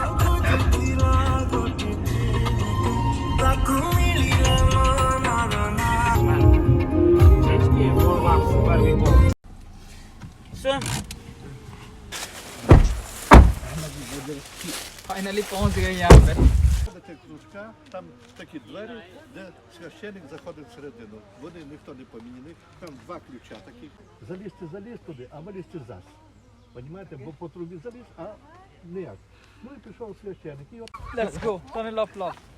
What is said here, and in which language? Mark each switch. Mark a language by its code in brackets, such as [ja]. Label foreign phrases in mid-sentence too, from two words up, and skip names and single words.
[hi] So, फाइनली पहुंच गए यहाँ पे। [uk] Заходите кружка, там такі двері, де священник заходить всередину. Вони ніхто не поміняний, там 2 ключа такі. Заліз туди, а вилізти зас. Понімаєте, бо по трубі заліз, а ніяк. Ну і пішов священник. І от [en] Let's go, Tunnel of Love.